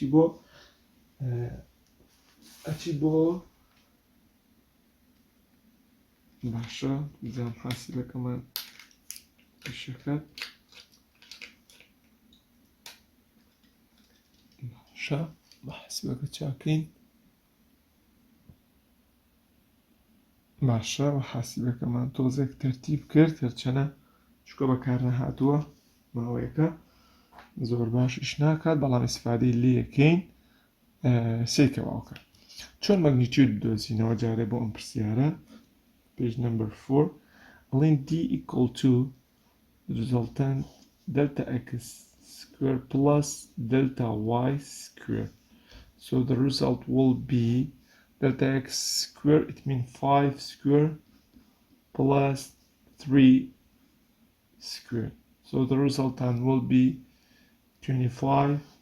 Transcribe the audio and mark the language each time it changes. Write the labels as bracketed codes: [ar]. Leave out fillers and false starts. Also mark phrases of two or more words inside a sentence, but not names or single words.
[ckb] ئەچی بۆ باشە بزانم حاسیبەکەمان پیشەکەت باشە بە حاسیبەکە چاکەین باشە بە حاسیبەکەمان تۆزێک تەرتیب کرد هەرچەنە چکە بەکار نەهاتووە ماوەیەکە زۆر باش ئیش ناکات بەڵام ئیسفادەی لێ یەکەین سێکە باوکە چۆن مەگنیتیود بدۆزینەوە جارێ بۆ ئەم پرسیارە [en] page number 4 ئەڵێن d equal to resultant delta x square plus delta y square so the result will be delta x square it means 5 square plus 3 square so the resultant will be 25